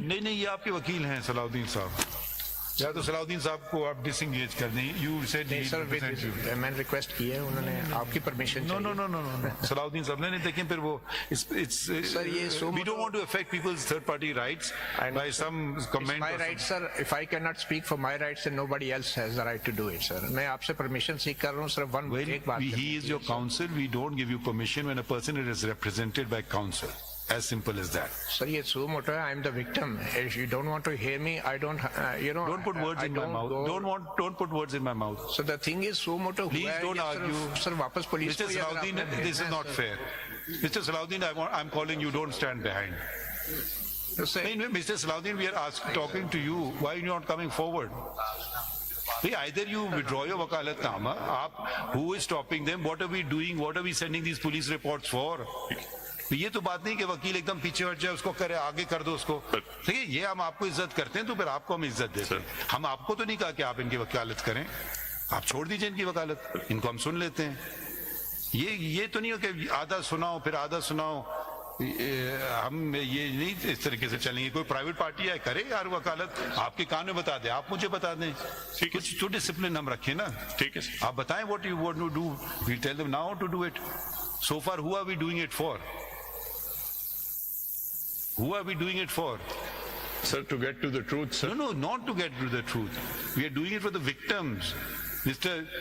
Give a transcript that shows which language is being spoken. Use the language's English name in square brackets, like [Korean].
[Hindi] नहीं नहीं, ये आपके वकील हैं सलाउद्दीन साहब, या तो सलाउद्दीन साहब को आप डिसएंगेज कर दें। [English] you said [Hindi] नहीं सर, मैंने रिक्वेस्ट की है, उन्होंने आपकी permission [English] no no no no no [Hindi] Salauddin साहब ने देखें फिर वो सर ये [English] we don't want to affect people's third party rights by some comment. My right, sir. If I cannot speak for my rights, then nobody else has the right to do it, sir. [Hindi] मैं आपसे permission सीख कर रहा हूँ sir. एक बात, [English] he is your counsel. We don't give you permission when a person is represented by counsel. As simple as that. Sir, ये suo moto है. I am the victim. If you don't want to hear me, I don't. Don't put words in my mouth. Don't put words in my mouth. So the thing is, suo moto. Please don't argue. [Hindi] Sir, वापस police [English] Mr. Salahuddin, this is not fair. Mr. Salahuddin, I'm calling you. Don't stand behind. No, Mr. Salahuddin, we are talking to you. Why are you not coming forward? Either you withdraw your wakalatnama. Who is stopping them? What are we doing? What are we sending these police reports for? [Hindi] ये तो बात नहीं कि वकील एकदम पीछे हट जाए, उसको करे आगे कर दो उसको। देखिए ये हम आपको इज्जत करते हैं तो फिर आपको हम इज्जत देते हैं। हम आपको तो नहीं कहा कि आप इनकी वकालत करें, आप छोड़ दीजिए इनकी वकालत, इनको हम सुन लेते हैं। ये तो नहीं हो कि आधा सुनाओ फिर आधा सुनाओ, हम ये नहीं इस तरीके से चलेंगे। कोई प्राइवेट पार्टी है करे यार वकालत, आपके कान में बता दे, आप मुझे बता दें। कुछ तो डिसिप्लिन हम रखें ना। ठीक है, आप बताएं [English] what you want to do, we tell them now to do it. So far who are we doing it for? Who are we doing it for? Sir, to get to the truth, sir. No, not to get to the truth. We are doing it for the victims. Mr.